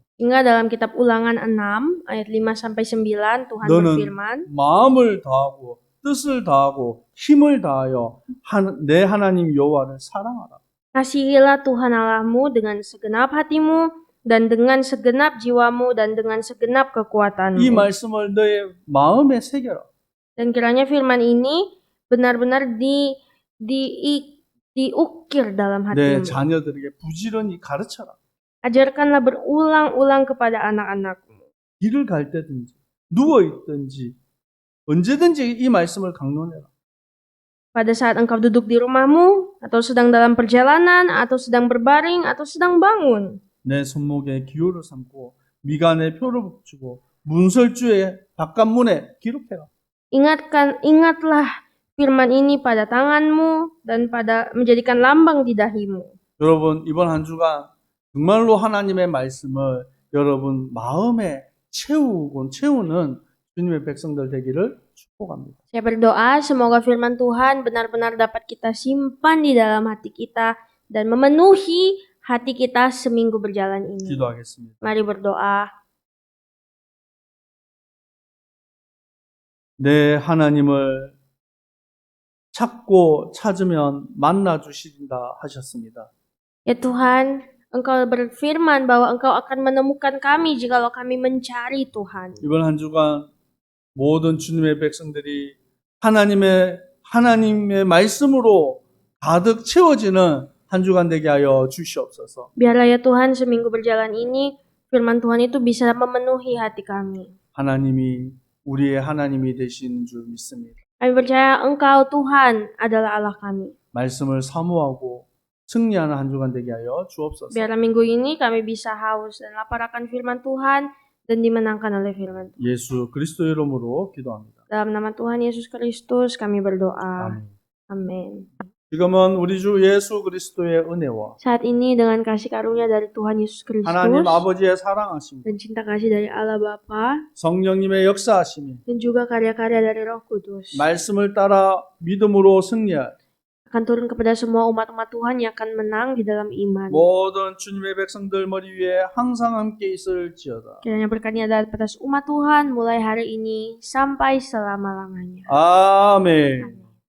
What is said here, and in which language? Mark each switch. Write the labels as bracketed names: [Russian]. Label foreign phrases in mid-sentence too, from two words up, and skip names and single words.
[Indonesian] Hingga dalam kitab Ulangan 6 ayat 5 sampai 9 Tuhan [Korean] 너는 [Indonesian] berfirman, [Korean] 마음을 다하고 뜻을 다하고 힘을 다하여 내 하나님 여호와를 사랑하라. [Indonesian] kasihilah Tuhan Allahmu dengan segenap hatimu dan dengan segenap jiwamu dan dengan segenap kekuatanmu. [Korean] 이 말씀을 너의 마음에 새겨라. [Indonesian] Dan kiranya firman ini benar-benar diukir dalam [Korean] 내 [Indonesian] hatimu. [Korean] 자녀들에게 부지런히 가르쳐라. [Indonesian] Ajarkanlah berulang-ulang kepada anak-anakmu. [Korean] 길을 갈 때든지 누워 있든지 언제든지 이 말씀을 강론해라. [Indonesian] Pada saat engkau duduk di rumahmu, atau sedang dalam perjalanan, atau sedang berbaring, atau sedang bangun. [Korean] 내 손목에 기호를 삼고 미간에 표를 붙이고 문설주의 바깥문에 기록해라. [Indonesian] Ingatlah firman ini pada tanganmu dan menjadikan lambang di dahimu. [Korean] 여러분 이번 한 주간 정말로 하나님의 말씀을 여러분 마음에 채우는 주님의 백성들 되기를 축복합니다. [Indonesian] Saya berdoa semoga firman Tuhan benar-benar dapat kita simpan di dalam hati kita dan memenuhi hati kita seminggu berjalan ini. [Korean] 기도하겠습니다. [Indonesian] Mari berdoa. [Korean] 내 하나님을 찾고 찾으면 만나 주신다 하셨습니다. [Indonesian] Ya Tuhan, Engkau berfirman bahwa Engkau akan menemukan kami jikalau kami mencari Tuhan. [Korean] 이번 한 주간 모든 주님의 백성들이 하나님의 말씀으로 가득 채워지는 한 주간 되게 하여 주시옵소서. [Indonesian] Biarlah ya Tuhan seminggu berjalan ini firman Tuhan itu bisa memenuhi hati kami. [Korean] 하나님이 우리의 하나님이 되시는 줄 믿습니다. [Indonesian] Kami percaya Engkau Tuhan adalah Allah kami. [Korean] 말씀을 사모하고 승리하는 한 주간 되게 하여 주옵소서. [Indonesian] Biarlah minggu ini kami bisa haus dan lapar akan firman Tuhan dan dimenangkan oleh firman Tuhan. [Korean] 예수 그리스도 이름으로 기도합니다. [Indonesian] Dalam nama Tuhan Yesus Kristus kami berdoa. [Korean] 아멘. [Indonesian] Amin. [Korean] 지금은 우리 주 예수 그리스도의 은혜와 [Indonesian] Saat ini dengan kasih karunia dari Tuhan Yesus Kristus [Korean] 하나님 아버지의 사랑하심, [Indonesian] dan cinta kasih dari Allah Bapa [Korean] 성령님의 역사하심이 [Indonesian] dan juga karya-karya dari Roh Kudus [Korean] 말씀을 따라 믿음으로 승리할 [Indonesian] akan turun kepada semua umat-umat Tuhan yang akan menang di dalam iman. [Korean] 모든 주님의 백성들 머리 위에 항상 함께 있을지어다. [Indonesian] Kiranya berkatnya ada atas umat Tuhan mulai hari ini sampai selama-lamanya. [Korean] 아멘. [Indonesian] Amin.